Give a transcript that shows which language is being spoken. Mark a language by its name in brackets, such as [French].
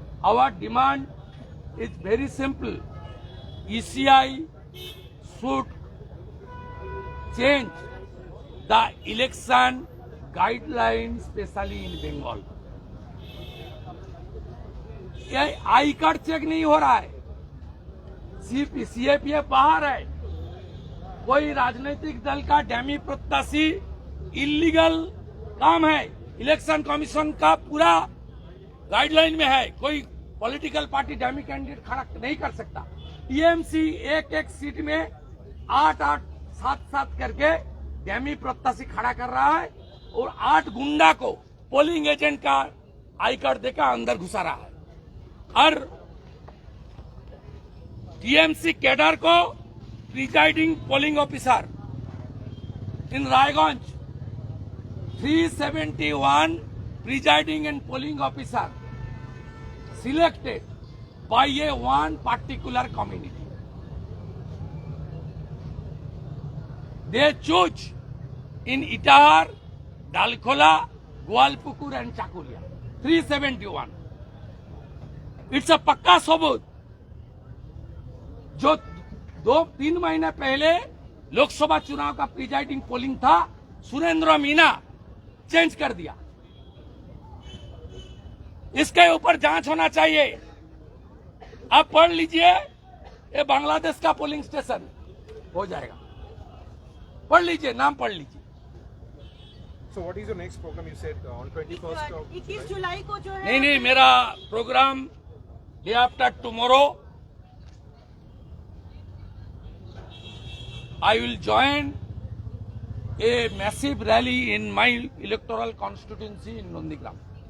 [English] Our demand is very simple. ECI should change the election guidelines, especially in Bengal. [Hindi] ये I card check नहीं हो रहा है, CAPF बाहर है। कोई राजनीतिक दल का डैमी प्रत्याशी इलीगल काम है, इलेक्शन कमीशन का पूरा गाइडलाइन में है। कोई पॉलिटिकल पार्टी डैमी कैंडिडेट खड़ा नहीं कर सकता। टीएमसी एक सीट में 8-8, 7-7 करके डैमी प्रत्याशी खड़ा कर रहा है और 8 गुंडा को पोलिंग एजेंट का आई कार्ड देकर अंदर घुसा रहा है। और टीएमसी कैडर को [English] Presiding polling officer in Raiganj 371 presiding and polling officer selected by a one particular community. They choose in Itahar, Dalkola, Gwalpukur and Chakulia. 371. It's a [Hindi] पक्का सबूत। जो 2-3 महीने पहले लोकसभा चुनाव का प्रिजाइडिंग पोलिंग था, सुरेंद्र मीना चेंज कर दिया। इसके ऊपर जांच होना चाहिए। आप पढ़ लीजिए, ये बांग्लादेश का पोलिंग स्टेशन हो जाएगा। पढ़ लीजिए, नाम पढ़ लीजिए। [English] So what is your next program? You said on 21st of [Hindi] 21 जुलाई को जो है नहीं, मेरा [English] Programme day after tomorrow I will join a massive rally in my electoral constituency in Nondigram.